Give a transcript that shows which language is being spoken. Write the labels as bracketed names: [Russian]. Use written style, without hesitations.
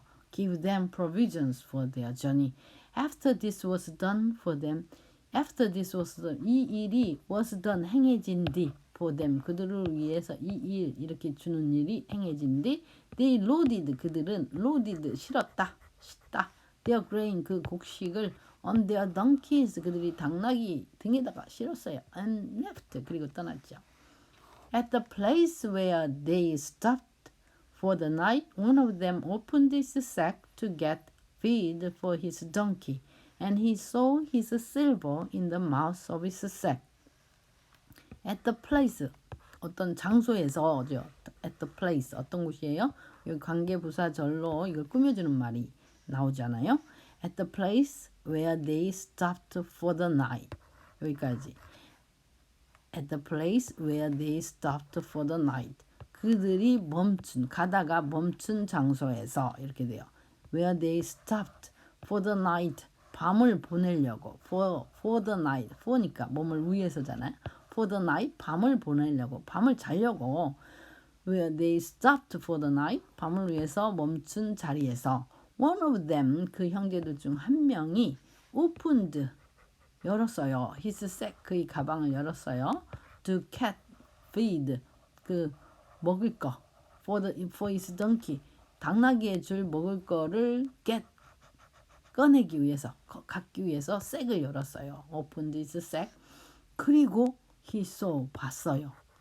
[English] give them provisions for their journey. After this was done for them. After this was done. [Korean] 이 일이 [English] was done [Korean] 행해진 뒤 [English] for them. [Korean] 그들을 위해서 이 일 이렇게 주는 일이 행해진 뒤 [English] they loaded [Korean] 그들은 loaded 실었다. their grain 그 곡식을 [English] on their donkeys [Korean] 그들이 당나귀 등에다가 실었어요. [English] and left [Korean] 그리고 떠났죠. [English] At the place where they stopped for the night, one of them opened his sack to get feed for his donkey, and he saw his silver in the mouth of his sack. At the place, [Korean] 어떤 장소에서죠. [English] At the place, [Korean] 어떤 곳이에요? 여기 관계부사절로 이걸 꾸며주는 말이 나오잖아요. [English] At the place where they stopped for the night. [Korean] 여기까지. [English] At the place where they stopped for the night. [Korean] 그들이 가다가 멈춘 장소에서 이렇게 돼요. [English] Where they stopped for the night. [Korean] 밤을 보내려고. [English] For the night. [Korean] for니까 몸을 위해서잖아요. [English] For the night. [Korean] 밤을 보내려고. 밤을 자려고. [English] Where they stopped for the night. [Korean] 밤을 위해서 멈춘 자리에서. [English] One of them. [Korean] 그 형제들 중 한 명이 opened. 열었어요. His sack. 그의 가방을 열었어요. [English] To get feed. [Korean] 그 먹을 거 [English] for his donkey [Korean] 당나귀에 줄 먹을 거를 꺼내기 위해서 갖기 위해서 색을 열었어요. [English] opened his sack. [Korean] 그리고 [English] he saw [Korean] 봤어요.